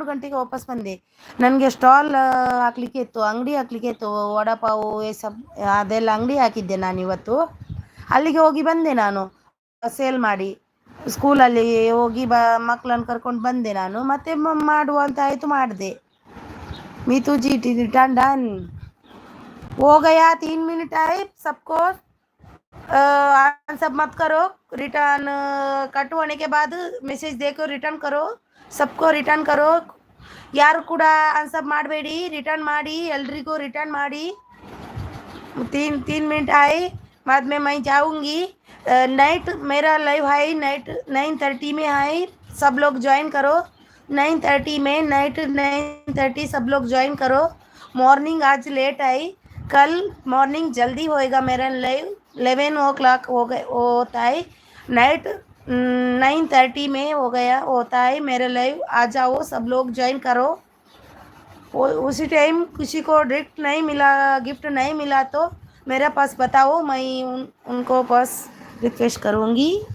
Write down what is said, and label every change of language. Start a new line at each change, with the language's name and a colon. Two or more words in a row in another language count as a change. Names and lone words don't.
Kannada: ಗಂಟೆಗೆ ವಾಪಸ್ ಬಂದೆ ನನಗೆ ಸ್ಟಾಲ್ ಹಾಕ್ಲಿಕ್ಕೆ ಇತ್ತು ಅಂಗಡಿ ಹಾಕ್ಲಿಕ್ಕೆ ಇತ್ತು ವಡಾಪಾವು ಅದೆಲ್ಲ ಅಂಗಡಿ ಹಾಕಿದ್ದೆ ನಾನು ಇವತ್ತು ಅಲ್ಲಿಗೆ ಹೋಗಿ ಬಂದೆ ನಾನು ಸೇಲ್ ಮಾಡಿ ಸ್ಕೂಲಲ್ಲಿ ಹೋಗಿ ಮಕ್ಕಳನ್ನು ಕರ್ಕೊಂಡು ಬಂದೆ ನಾನು ಮತ್ತೆ ಮಾಡುವಂತ ಆಯಿತು ಮಾಡಿದೆ
Hindi: मीतू जी रिटर्न डन हो गया 3 मिनट आए सबको सब मत करो रिटर्न कट होने के बाद मैसेज देखो रिटर्न करो सबको रिटर्न करो
Kannada: ಯಾರು ಕೂಡ ಅನ್ಸಬ್ ಮಾಡಬೇಡಿ ರಿಟರ್ನ್ ಮಾಡಿ ಎಲ್ರಿಗೂ ರಿಟರ್ನ್ ಮಾಡಿ
Hindi: 3 मिनट आए बाद में मैं जाऊंगी नाइट मेरा लाइव है नाइट 9:30 में है सब लोग ज्वाइन करो 9:30 में नाइट 9:30 सब लोग ज्वाइन करो मॉर्निंग आज लेट आई कल मॉर्निंग जल्दी होएगा मेरा लाइव 11 होता है नाइट 9:30 में होता है मेरा लाइव आ जाओ सब लोग ज्वाइन करो उसी टाइम किसी को गिफ्ट नहीं मिला तो मेरे पास बताओ मैं उनको पास रिक्वेस्ट करूँगी